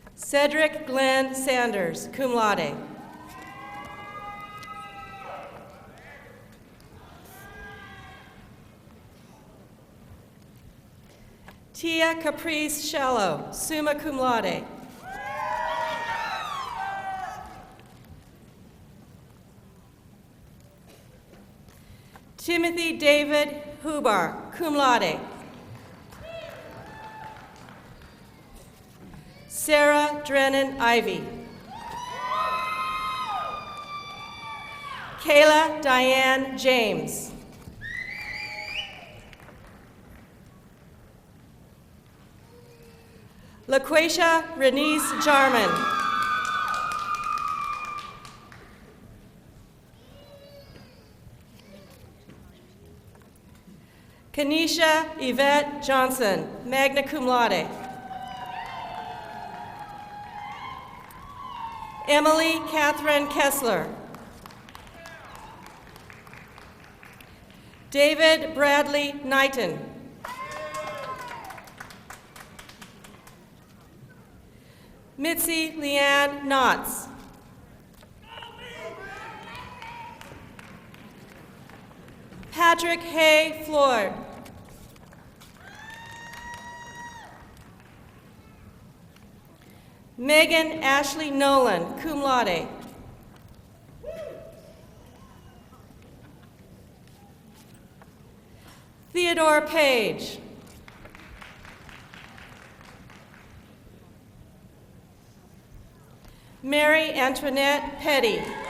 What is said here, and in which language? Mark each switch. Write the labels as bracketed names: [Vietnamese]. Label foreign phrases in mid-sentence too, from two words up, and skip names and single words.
[English] Cedric Glenn Sanders, [Latin] cum laude. [English] Tia Caprice Shallow, [Latin] summa cum laude. [English] Timothy David Hubar, [Latin] cum laude. [English] Sarah Drennan Ivy. Kayla Diane James. LaQuasia Renese Jarman. Kanisha Yvette Johnson, [Latin] magna cum laude. [English] Emily Catherine Kessler. David Bradley Knighton. Mitzi Leanne Knotts. Patrick Hay Floyd. Megan Ashley Nolan, [Latin] cum laude. [English] Theodore Page. Mary Antoinette Petty.